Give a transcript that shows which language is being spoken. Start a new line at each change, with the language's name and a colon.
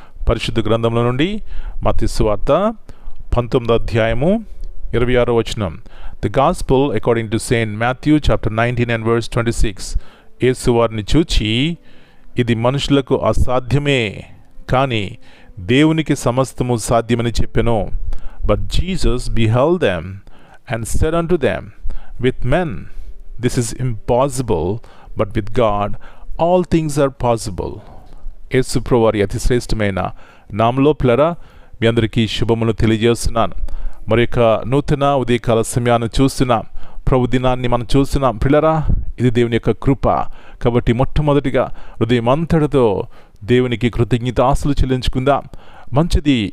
Telugu: పరిశుద్ధ గ్రంథంలో నుండి మత్తయి సువార్త 19వ అధ్యాయము 26వ వచనం.
English: The gospel according to Saint Matthew chapter 19 and verse 26.
Telugu: యేసు వారిని చూచి, ఇది మనుషులకు అసాధ్యమే, కానీ దేవునికి సమస్తము సాధ్యమని చెప్పెను.
English: But Jesus beheld them and said unto them, with men this is impossible, but with God all things are possible.
Telugu: యేసు ప్రభువారి అతి శ్రేష్టమైన నామములో పిల్లరా, మీ అందరికీ శుభములు తెలియజేస్తున్నాను. మరి యొక్క నూతన ఉదయకాల సమయాన్ని చూస్తున్నాం. ప్రభు దినాన్ని మనం చూస్తున్నాం. పిల్లరా, ఇది దేవుని యొక్క కృప. కాబట్టి మొట్టమొదటిగా హృదయం అంతటితో దేవునికి కృతజ్ఞతాస్తులు చెల్లించుకుందాం. మంచిది.